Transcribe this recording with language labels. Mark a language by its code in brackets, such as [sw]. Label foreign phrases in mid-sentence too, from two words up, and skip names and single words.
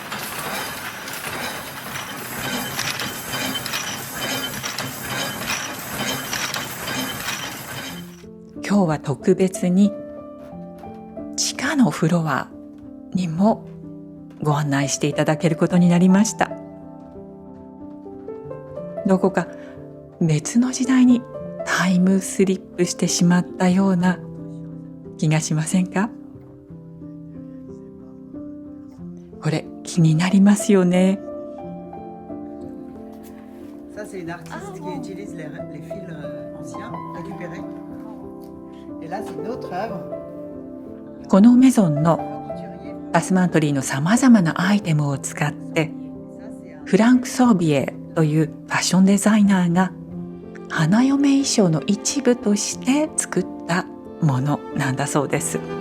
[ja] 今日は特別に地下のフロアにもご案内していただけることになりました。どこか別の時代にタイムスリップしてしまったような気がしませんか？これ気になりますよね。 [fr] Ça, c'est une artiste qui utilise les fils anciens récupérés. Et là, c'est une autre œuvre. [ja] このメゾンのパスマントリーのさまざまなアイテムを使ってフランク・ソービエというファッションデザイナーが花嫁衣装の一部として作ったものなんだそうです。